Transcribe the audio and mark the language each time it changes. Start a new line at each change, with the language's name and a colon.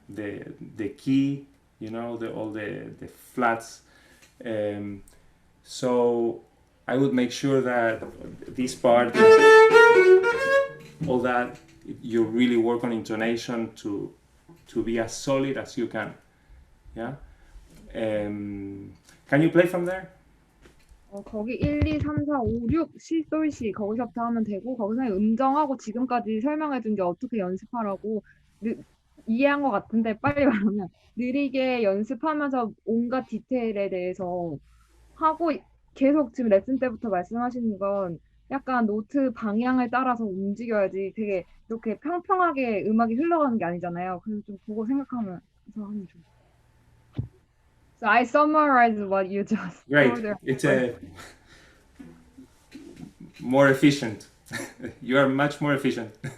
English: The key, all the flats. So I would make sure that this part, all that, you really work on intonation to be as solid as you can. Yeah. Can you play from there?
Korean: 거기 1, 2, 3, 4, 5, 6, 시, 솔, 시 거기서부터 하면 되고 거기서 음정하고 지금까지 설명해준 게 어떻게 연습하라고 이해한 것 같은데 빨리 말하면 느리게 연습하면서 온갖 디테일에 대해서 하고 계속 지금 레슨 때부터 말씀하시는 건 약간 노트 방향을 따라서 움직여야지 되게 이렇게 평평하게 음악이 흘러가는 게 아니잖아요. 그래서 좀 그거 생각하면서 하면 좋아요.
English: So I summarized what you just Great. told her. It's more efficient. You are much more efficient.